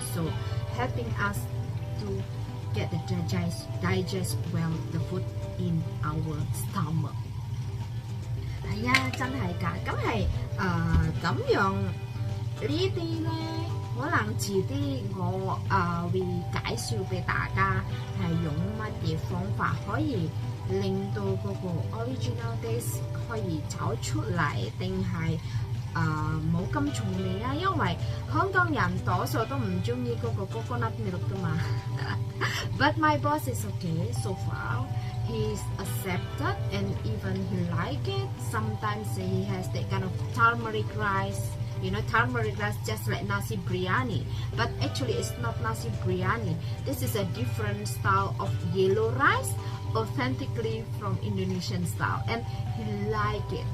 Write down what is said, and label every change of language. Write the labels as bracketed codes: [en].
[en] So helping us to get the digest well the food in our stomach. [yue] 係啊，真係㗎，咁係咁樣呢啲咧，可能遲啲我會介紹俾大家係用乜嘢方法可以令到嗰個 original taste 可以找出嚟，定係冇咁重味啊？因為香港人多數都唔中意嗰個 coconut milk 㗎嘛。 [en] But my boss is okay so far. He's accepted and even he like it. Sometimes he has that kind of turmeric rice. You know, turmeric rice just like nasi biryani. But actually it's not nasi biryani. This is a different style of yellow rice, authentically from Indonesian style. And he like it.